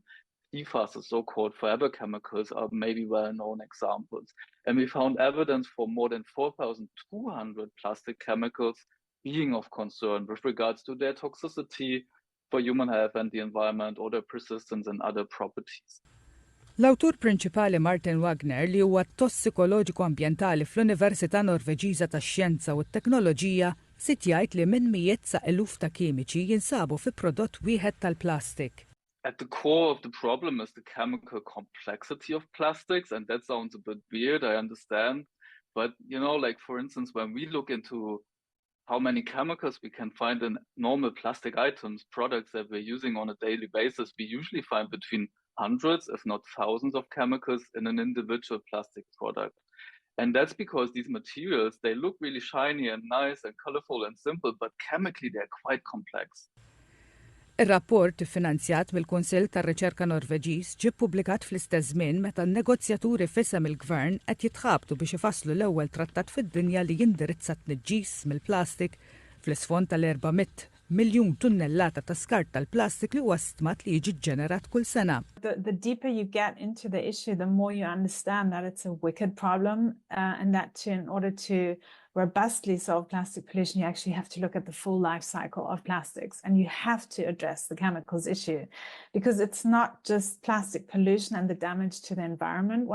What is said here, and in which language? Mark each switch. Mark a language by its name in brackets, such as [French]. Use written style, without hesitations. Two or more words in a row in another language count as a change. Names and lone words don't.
[English] PFAS, the so-called forever chemicals, are maybe well-known examples. And we found evidence for more than 4,200 plastic chemicals being of concern with regards to their toxicity for human health and the environment or their persistence and other properties. [Maltese] L-awtur prinċipali Martin Wagner li huwa tossikoloġiku ambjentali fl-Università Norveġiża tax-Xjenza u t-Teknoloġija sit jgħid li minn mijiet sa' eluf ta' kimiċi jinsabu fi prodott wieħed tal-plastik. [English] At the core of the problem is the chemical complexity of plastics, and that sounds a bit weird, I understand. But, for instance, when we look into how many chemicals we can find in normal plastic items, products that we're using on a daily basis, we usually find between hundreds, if not thousands of chemicals in an individual plastic product. And that's because these materials, they look really shiny and nice and colorful and simple, but chemically they're quite complex. [Maltese] Ir-rapport iffinanzjat mill-Kunsill tar-Riċerka Norveġiż ġie ppubblikat fl-istess żmien meta n-negozjaturi f'isem il-Gvern qed jitħabtu biex ifasslu l-ewwel trattat fid-dinja li jindirizza t-tniġġiż mill-plastik fl-isfond tal-400 miljun tunnellata ta' skart tal-plastik li huwa stmat li jiġi ġenerat kull sena. [English] The deeper you get into the issue, the more you understand that it's a wicked problem and that in order to robustly solve plastic pollution, you actually have to look at the full life cycle of plastics and you have to address the chemicals issue because it's not just plastic pollution and the damage to the environment.